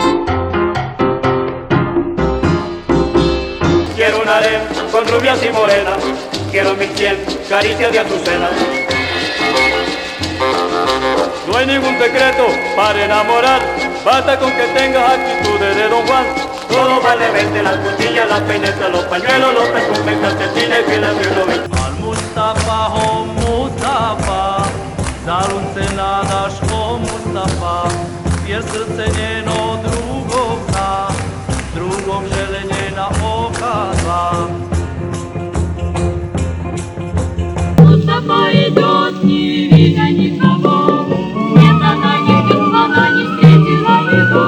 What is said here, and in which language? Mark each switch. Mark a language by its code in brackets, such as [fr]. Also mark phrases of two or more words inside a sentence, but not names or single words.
[es] Quiero un harem con rubias y morenas, quiero 1100 caricias de azucenas. No hay ningún secreto para enamorar, basta con que tengas actitudes de Don Juan. Todo vale vende, las cuchillas, las peinetas, los pañuelos, los perfumes, calcetines y las violas. [bs] Al Mustafa, oh Mustafa, zalun se nadaš, oh Mustafa, jer srce njeno drugog zna, drugog žele njena oka dva. [ru] Mustafa идет, не видя никого, нет она нигде слова не встретила его.